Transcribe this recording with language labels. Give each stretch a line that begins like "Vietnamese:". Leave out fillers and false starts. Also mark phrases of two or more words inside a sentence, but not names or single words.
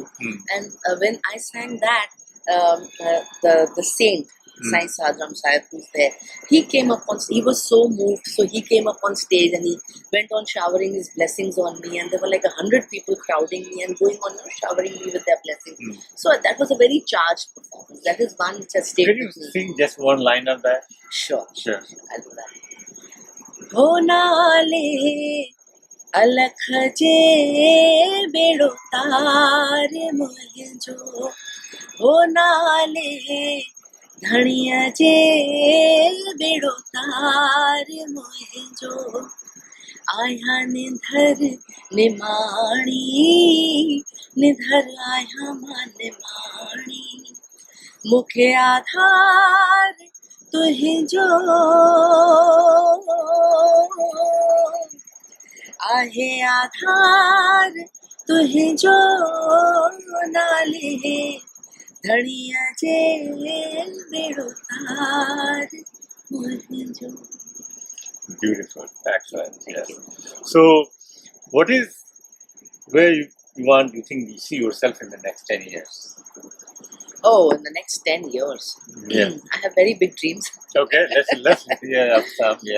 English: And when I sang that, the saint, Sai Sadram Sahib, who's there, he was so moved, so he came up on stage and he went on showering his blessings on me, and there were like 100 people crowding me and going on showering me with their blessings. So that was a very charged performance. That is one which has stayed with me. Can you sing just one line of that? Sure. I'll do that.
Sindhi: हो नाले अलख जे बेड़ो तारे मुंहिंजो, हो नाले धणीअ जे बेड़ो तारे मुंहिंजो, आया निधर निमाणी निधर आया निमाणी, मुखे आधार तुझे आहे आधार तुझे नाले धड़िया जे बेड़ो तार मुझे.
English: Beautiful, excellent. Yes. So, where you think you see yourself in the next 10 years? Oh, in the next 10 years. Yeah. I have very big dreams. Okay, let's yeah, some, yeah.